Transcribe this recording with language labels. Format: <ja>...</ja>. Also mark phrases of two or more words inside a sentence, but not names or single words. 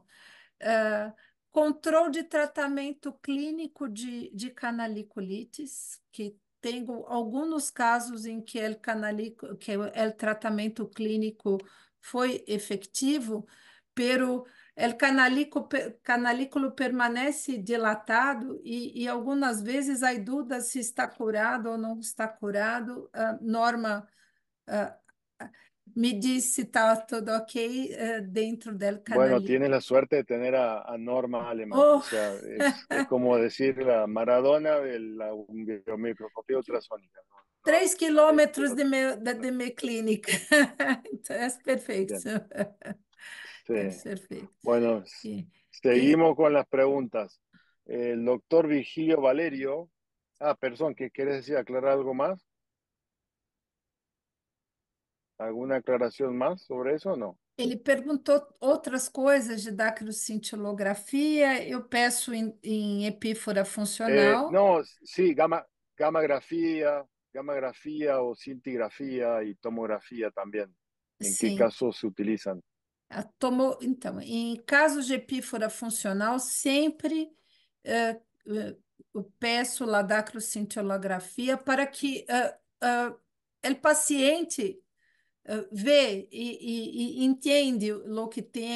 <pt>Ah, controle de tratamento clínico de canaliculites, que tenho alguns casos em que o tratamento clínico foi efetivo, pero canalículo permanece dilatado e algumas vezes há dúvida se está curado ou não está curado. Norma, ah, me diz se está tudo ok, dentro do</pt> <es>Bueno,</es> <pt>canalículo.</pt> <es>tienes la suerte de tener a Norma Aleman. O Oh, sea, es como decir la Maradona de la biomicroscopía ultrasónica. No, no,</es> <pt>3 quilômetros</pt> <es>no</es> <pt>de minha clínica. Então, é perfeito.</pt> <es>bien. Sí.</es> <pt>É perfeito.</pt> <es>Bueno,</es> <pt>E, e</pt> <es>seguimos con las preguntas. El doctor Virgilio Valerio. Ah, perdón, ¿qué quieres decir? ¿Aclarar algo más? ¿Alguna aclaración más sobre eso o no?</es> <pt>ele perguntou outras coisas de dacrioscintilografia. Eu peço em epífora funcional.</pt> <es>No, sí, gamma. gammagrafía o cintigrafía y tomografía también. ¿En qué</es> <pt>Sim.</pt> <es>casos se utilizan?</es> <pt>Então, em casos de epífora funcional, sempre eu peço ladacrocintilografia para que o paciente vê e entende o que tem</pt>